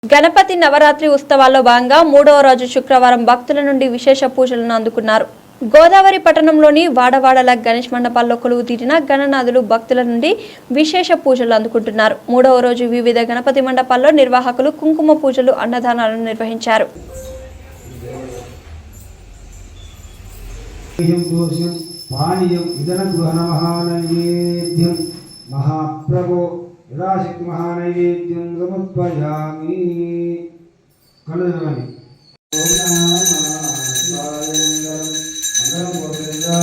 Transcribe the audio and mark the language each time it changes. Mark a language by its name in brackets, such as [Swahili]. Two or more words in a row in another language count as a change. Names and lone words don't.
[Telugu] గణపతి నవరాత్రి ఉత్సవాల్లో భాగంగా 3వ రోజు శుక్రవారం భక్తుల నుండి విశేష పూజలను అందుకున్నారు. గోదావరి పట్టణంలోని వాడవాడల గణేష్ మండపాల్లో కొలువు తీరిన గణనాథులు భక్తుల నుండి విశేష పూజలు అందుకుంటున్నారు. 3వ రోజు వివిధ గణపతి మండపాల్లో నిర్వాహకులు కుంకుమ పూజలు, అన్నదానాలను నిర్వహించారు. [Sanskrit] यदाशक्ति महानैवेद्यं समर्पयामि कलदरवनि ओम नमः शिवाय मंगलम गोविंदाय